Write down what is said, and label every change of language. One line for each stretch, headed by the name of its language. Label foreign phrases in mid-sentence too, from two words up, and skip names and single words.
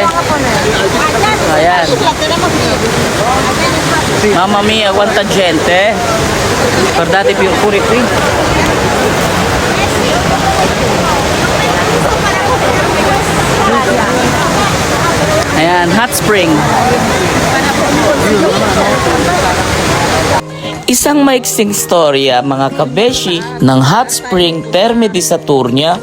Italian: Ayan. Mamma mia, quanta gente. Guardate pure qui.
Filipino: Ayan, hot spring. Isang maiksing storya mga kabeshi ng
English: hot spring
Filipino: Terme di Saturnia.